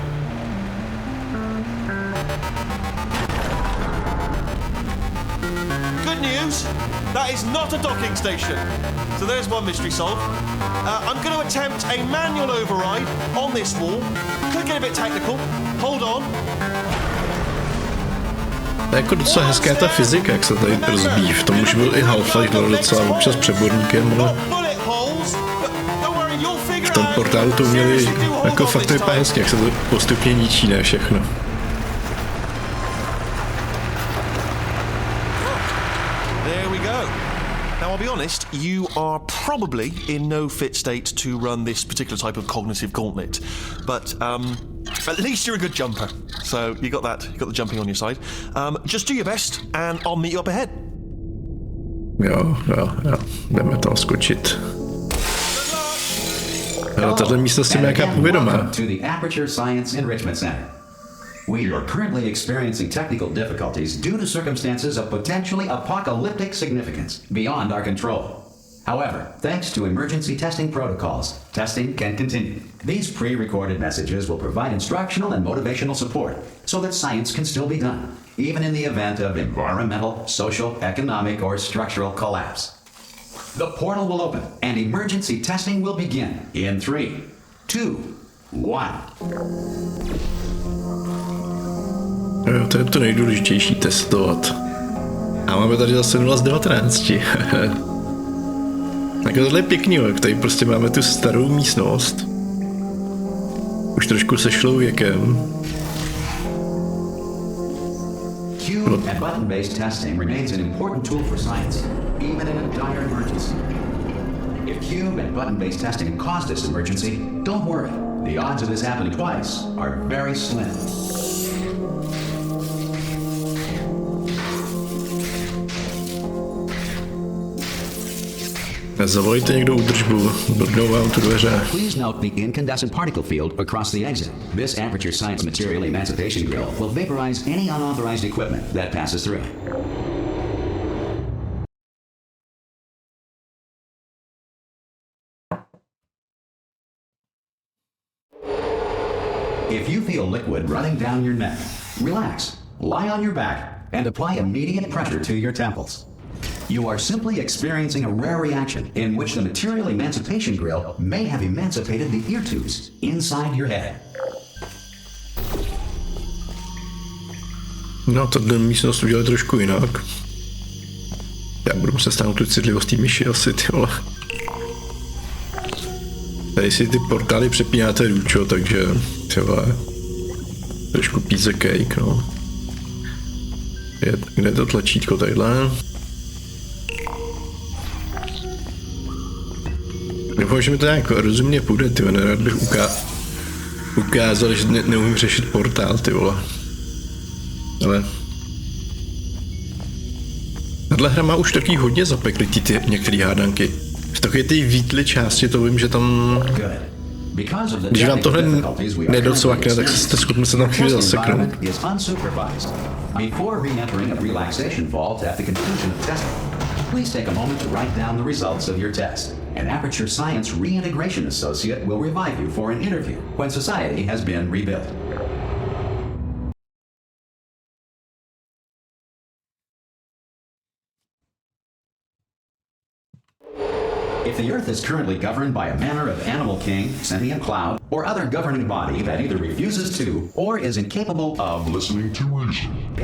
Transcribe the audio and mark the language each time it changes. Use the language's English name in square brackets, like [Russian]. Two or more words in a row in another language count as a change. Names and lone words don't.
[English] Good news, that is not a docking station. So there's one mystery solved. I'm going to attempt a manual override on this wall. Could get a bit technical. Hold on. [Czech] To je jako docela hezká ta fyzika, jak se tady rozbíjí. V tom už byl i Half-Life docela občas přeborníkem, ale v tom portálu to měli jako fakt vypadá hezky, jak se to postupně ničí, ne všechno. [English] There we go. Now, I'll be honest, you are probably in no fit state to run this particular type of cognitive gauntlet, but at least you're a good jumper. So you got the jumping on your side. Just do your best, and I'll meet you up ahead. [Czech] Jo, jdeme tam skočit. Ale tato místnost je nějaká povědomá. [English] To the Aperture Science Enrichment Center. We are currently experiencing technical difficulties due to circumstances of potentially apocalyptic significance beyond our control. However, thanks to emergency testing protocols, testing can continue. These pre-recorded messages will provide instructional and motivational support so that science can still be done, even in the event of environmental, social, economic, or structural collapse. The portal will open and emergency testing will begin in 3, 2, 1. [Czech] Jo, to je to nejdůležitější, testovat. A máme tady zase 0 z 19. Tak tohle je pěkný, jak tady prostě máme tu starou místnost. Už trošku sešlou věkem. [English] Cube and button-based testing remains an important tool for science, even in a dire emergency. If cube and button-based testing caused this emergency, don't worry. The odds of this happening twice are very slim. [Czech] Zavolejte někdo údržbu, blbnou vám tu dveře. [English] Please note the incandescent particle field across the exit. This Aperture Science Material Emancipation Grill will vaporize any unauthorized equipment that passes through. If you feel liquid running down your neck, relax, lie on your back, and apply immediate pressure to your temples. You are simply experiencing a rare reaction in which the Material Emancipation Grill may have emancipated the ear tubes inside your head. [Czech] No, tato místnost udělali trošku jinak. Já budu muset stáhnout tu citlivost té myši asi, ty vole. Tady si ty portály přepínáte růčo, takže třeba trošku [English] piece cake, [Czech] no. Kde je to tlačítko tadyhle? Doufám, že mi to nějak rozumně půjde, ty vole, nerad bych ukázal, že neumím řešit portál, ty vole. Ale tahle hra má už taky hodně zapeklitý ty některé hádanky. V takové té Wheatley části to vím, že tam... Když vám tohle nedocvakne, tak jste schopni se tam chvíli zaseknout. [English] Before re-entering a relaxation vault at the conclusion of testing, please take a moment to write down the results of your test. An Aperture Science Reintegration Associate will revive you for an interview when society has been rebuilt. If the Earth is currently governed by a manner of animal king, sentient cloud, or other governing body that either refuses to or is incapable of listening to reason.